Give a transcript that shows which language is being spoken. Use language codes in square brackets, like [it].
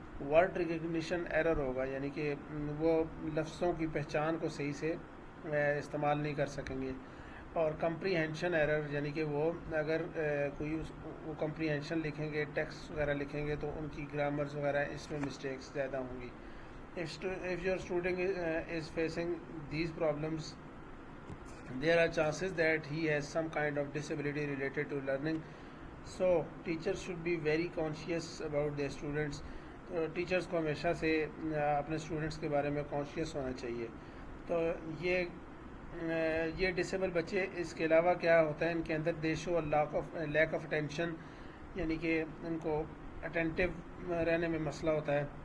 [ur] Word recognition error ہوگا، یعنی کہ وہ لفظوں کی پہچان کو صحیح سے استعمال نہیں کر سکیں گے. اور کمپریہنشن ایرر، یعنی کہ وہ اگر کوئی وہ کمپریہنشن لکھیں گے، ٹیکسٹ وغیرہ لکھیں گے تو ان کی گرامرز وغیرہ اس میں مسٹیکس زیادہ ہوں گی. [en] if your student is facing these problems, there are chances that he has some kind of disability related to learning. So teachers should be very conscious about their students. [ur] تو teachers کو ہمیشہ سے اپنے students کے بارے میں conscious ہونا چاہیے. تو یہ ڈسیبل بچے اس کے علاوہ کیا ہوتا ہے ان کے اندر [en] they show lack of attention, [ur] یعنی کہ ان کو اٹینٹیو رہنے میں مسئلہ ہوتا ہے.